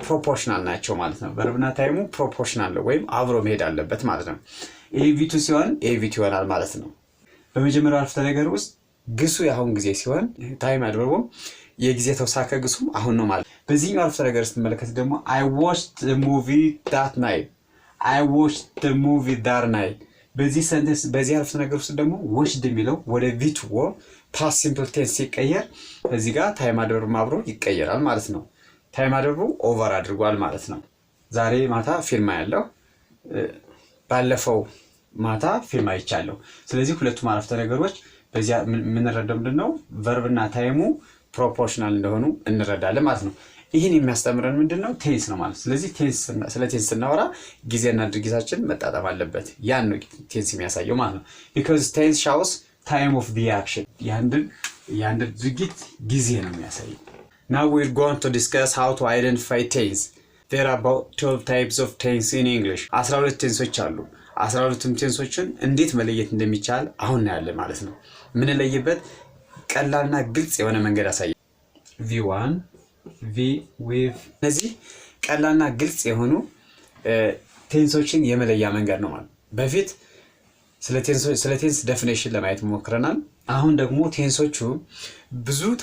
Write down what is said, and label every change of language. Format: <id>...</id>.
<am>ፕሮፖርሽናል ናቸው ማለት ነው። ቨርብና ታይሙ ፕሮፖርሽናል ነው ወይም አብሮ መሄድ አለበት ማለት ነው። ኤቪቱ ሲሆን ኤቪቱ ይሆናል ማለት ነው። በመጀመሪያው አረፍተ ነገር ውስጥ ግሱ ያሁን ጊዜ ሲሆን ታይም አድቨርቡም የጊዜ ተውሳከ ግሱም አሁን ነው ማለት ነው። በዚህኛው አረፍተ ነገር ስትመለከት ደግሞ</am> <en>I watched the movie that night. I watched the movie that night.</en> <am>በዚህ ሰንተንስ በዚህ አረፍተ ነገር ውስጥ ደግሞ watched የሚለው ወደ ቪቱ ፓስት ሲምፕል ቴንስ ሲቀየር እዚህ ጋር ታይም አድቨርብ አብሮ ይቀየራል ማለት ነው። ታይም አድቨርቡ ኦቨር አድርጓል ማለት ነው። ዛሬ ማታ ፊልም ያለው ባለፈው ማታ ፊልም አይቻለሁ። ስለዚህ ሁለቱም አረፍተ ነገሮች በዚያ የምንረዳው ምንድነው? ቨርብና ታይሙ ፕሮፖርሽናል እንደሆኑ እንረዳለን ማለት ነው። ይህን የሚያስተምረን ምንድነው? ቴንስ ነው ማለት። ስለዚህ ስለ ቴንስ ስናወራ ጊዜና ድርጊታችን መጣጣም አለበት። ያን ነው ቴንስ የሚያሳየው ማለት ነው።</am> <en>because tense shows time of the action.</en> <am>ያንድ ድርጊት ጊዜ ነው የሚያሳየው።</am> <en>Now we're going to discuss how to identify tense. There are about 12 types of tense in English.</en> <am>12 ቴንሶች አሉ። 12ቱም ቴንሶችን እንዴት መለየት እንደሚቻል አሁን እናያለን ማለት ነው። ምን ለየበት ቀላልና ግልጽ የሆነ መንገድ አሳየ። V1 V with እነዚህ ቀላልና ግልጽ የሆኑ ቴንሶችን የመለያ መንገድ ነው ማለት። በፊት ስለ ቴንስ ዴፊኒሽን ለማየት ሞክረናል። አሁን ደግሞ ቴንሶቹ ብዙ</am>